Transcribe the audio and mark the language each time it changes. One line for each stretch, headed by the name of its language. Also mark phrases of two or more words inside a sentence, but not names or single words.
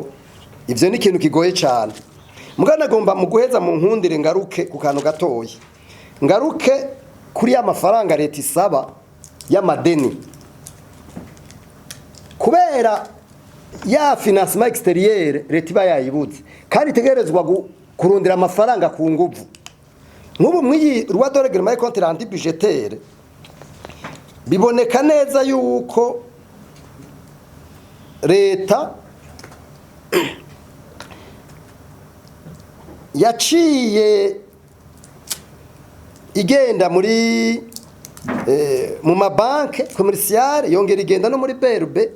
Rundi: Ivyo ni ikintu kigoye cyane. Mugana agomba mu guheza mu nkundire ngaruke ku kantu gatoyi, ngaruke kuri ya mafaranga leta isaba y'amadeni, kubera ya
French: financement extérieur
Rundi: leta iba yayibuze kandi itegerezwa kurundira amafaranga ku nguvu. Nk'ubu mwiyi
French: loi de règlement et compte rendu budgétaire
Rundi: biboneka neza yuko leta yaciye igenda muri mu mabanke commerciale, yongera igenda no muri BRB,